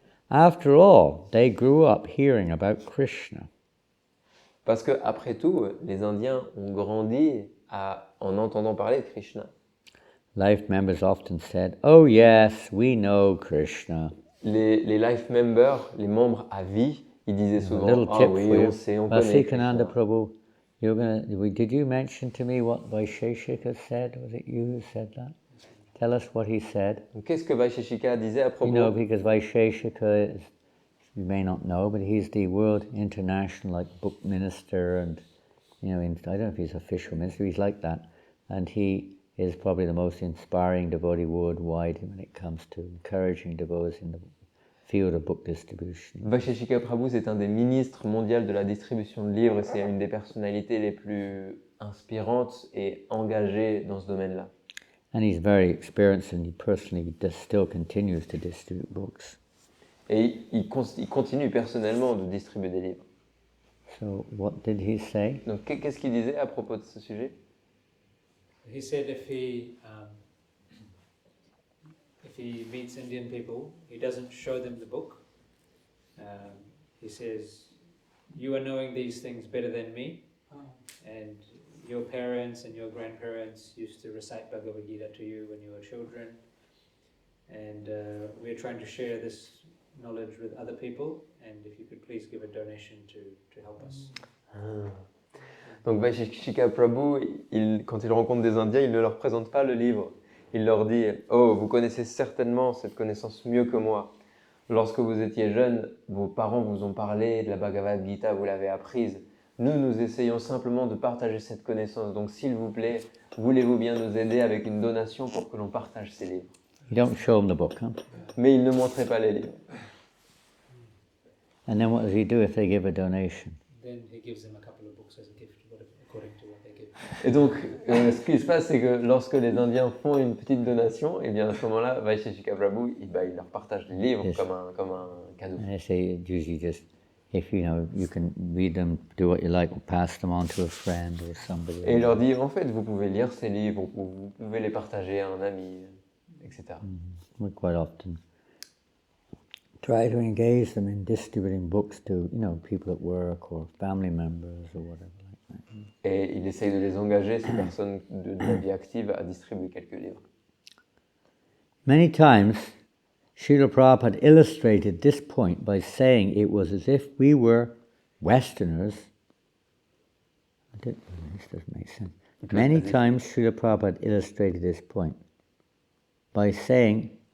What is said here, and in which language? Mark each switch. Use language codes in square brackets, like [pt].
[en] After all, they grew up hearing about Krishna. [fr] Parce que après tout, les Indiens ont grandi en entendant parler de Krishna. [en] Life members often said, "Oh yes, we know Krishna." [fr] Les [en] life members, [fr] les membres à vie, ils disaient souvent [en] Little ah tip [fr] oui, [en] for you. [fr] on sait, on connaît Vasikananda Krishna. [en] Prabhu, did you mention to me what Vaisheshika said? Was it you who said that? Tell us what he said. [fr] Donc, qu'est-ce que Vaisheshika disait à propos? [en] You know, because Vaisheshika is, you may not know, but he's the world international book minister, and I don't know if he's official minister, he's like that, and he is probably the most inspiring devotee worldwide when it comes to encouraging devotees in the field of book distribution. [fr] Vaisheshika Prabhu, c'est un des ministres mondiaux de la distribution de livres et c'est une des personnalités les plus inspirantes et engagées dans ce domaine-là. [en] And he's very experienced, and he personally still continues to distribute books. [fr] Et il continue personnellement de distribuer des livres. [en] So what did he say? [fr] Donc qu'est-ce qu'il disait à propos de ce sujet? [en] He said if he meets Indian people, he doesn't show them the book. He says, "You are knowing these things better than me, and your parents and your grandparents used to recite Bhagavad Gita to you when you were children, and we're trying to share this knowledge with other people, and if you could please give a donation to help us." [fr] Donc Vaisheshika Prabhu, quand il rencontre des Indiens, il ne leur présente pas le livre. Il leur dit « Oh, vous connaissez certainement cette connaissance mieux que moi. Lorsque vous étiez jeune, vos parents vous ont parlé de la Bhagavad Gita, vous l'avez apprise. Nous essayons simplement de partager cette connaissance. Donc s'il vous plaît, voulez-vous bien nous aider avec une donation pour que l'on partage ces livres ?» [en] You don't show him the book, huh? [fr] Mais il ne montrait pas les livres. [en] And then what does he do if they give a donation? Then he gives them a couple of books as a gift, according to what they give. [fr] Et donc, ce qui se passe, c'est que lorsque les Indiens font une petite donation, et bien à ce moment-là, Vaisheshika Prabhu, il leur partage les livres [en] Yes. [fr] comme un cadeau. [en] And I say usually just, if you can read them, do what you like, or pass them on to a friend or somebody. [fr] Et il leur dit, en fait, vous pouvez lire ces livres, vous pouvez les partager à un ami, etc. [en] We quite often try to engage them in distributing books to, people at work or family members or whatever like that. [fr] Et il essaye de les engager, ces personnes de la vie active, à distribuer quelques livres. [en] Many times, Srila Prabhupada illustrated this point by saying it was as if we were Westerners. This doesn't make sense. Many times, Srila Prabhupada illustrated this point by saying